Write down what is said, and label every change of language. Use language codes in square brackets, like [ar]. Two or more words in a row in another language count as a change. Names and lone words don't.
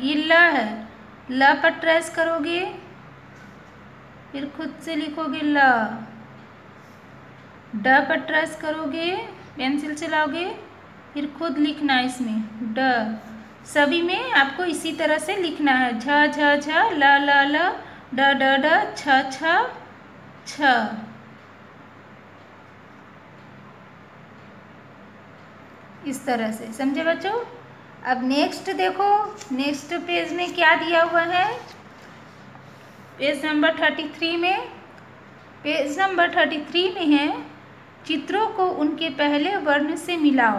[hi] ये ल है, ल पर ट्रेस करोगे, फिर खुद से लिखोगे ल। ड पर ट्रेस करोगे, पेंसिल चलाओगे, फिर खुद लिखना है इसमें ड। सभी में आपको इसी तरह से लिखना है, झ झ झ, ल ल ल, ड ड ड, छ छ छ। इस तरह से। समझे बच्चों? अब नेक्स्ट देखो, [en] next page [hi] में क्या दिया हुआ है। [en] page number [hi] 33 में, [en] page number [hi] 33 में है चित्रों को उनके पहले वर्ण से मिलाओ।